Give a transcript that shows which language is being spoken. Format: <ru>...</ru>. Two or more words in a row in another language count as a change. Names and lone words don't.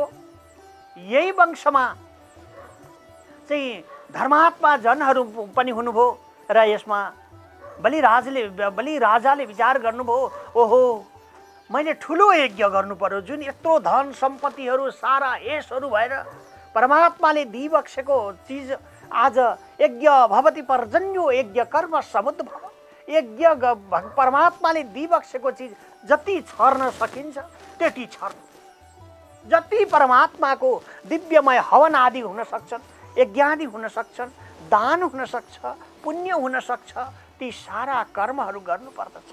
<ne>यही वंशमा चाहिँ धर्मात्मा जनहरू पनि हुनुभयो र यसमा बलिराजाले विचार गर्नुभयो, ओहो मैले ठुलो यज्ञ गर्नु पर्यो। जुन यत्रो धन सम्पत्तिहरू सारा यशहरू भएर परमात्माले दिइबक्सेको चिज आज</ne> <sa>यज्ञ भवति पर्जन्यो यज्ञ कर्म समुद्र भव।</sa> <ne>यज्ञ परमात्माले दिइबक्सेको चिज जति छर्न सकिन्छ त्यति छर्नु। जति परमात्माको दिव्यमय हवन आदि हुन सक्छन्, यज्ञादि हुन सक्छन्, दान हुन सक्छ, पुण्य हुन सक्छ, ती सारा कर्महरू गर्नु पर्दछ।</ne>